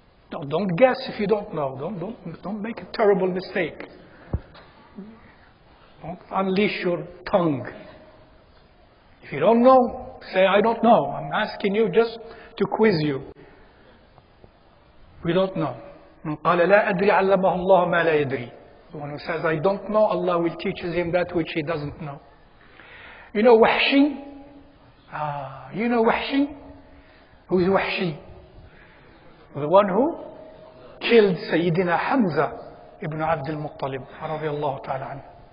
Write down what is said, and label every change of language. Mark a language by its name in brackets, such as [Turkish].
[English] Don't guess if you don't know. Don't make a terrible mistake. Don't unleash your tongue. If you don't know, say, I don't know. I'm asking you just to quiz you. We don't know. [Arabic] من قال لا أدري علمه الله ما لا يدري. [English] The one who says, I don't know, Allah will teach him that which he doesn't know. You know Wahshi? You know Wahshi? Who is Wahshi? The one who killed Sayyidina Hamza ibn Abd al-Muttalib radiyallahu ta'ala anhu.